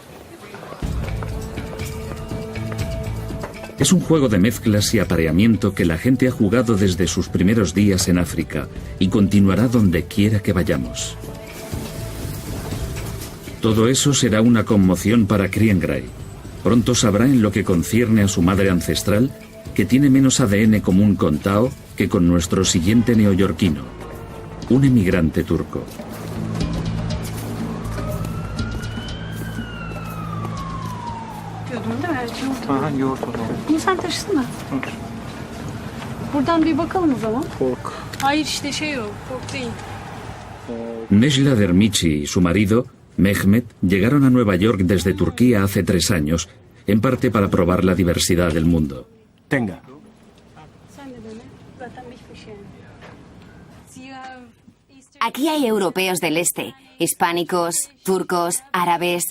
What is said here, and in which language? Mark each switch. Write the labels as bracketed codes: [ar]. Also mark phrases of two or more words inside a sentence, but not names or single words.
[es] Es un juego de mezclas y apareamiento que la gente ha jugado desde sus primeros días en África y continuará donde quiera que vayamos. Todo eso será una conmoción para Kriengray. Pronto sabrá en lo que concierne a su madre ancestral que tiene menos ADN común con Tao que con nuestro siguiente neoyorquino, un emigrante turco. [tr] İnsan taşısın mı? Buradan bir bakalım o zaman. Kork. Hayır işte şey o, kork değil. [es] Nejla Dermichi y su marido, Mehmet, llegaron a Nueva York desde Turquía hace 3 años, en parte para probar la diversidad del mundo. Tenga. Aquí hay europeos del este, hispánicos, turcos, árabes.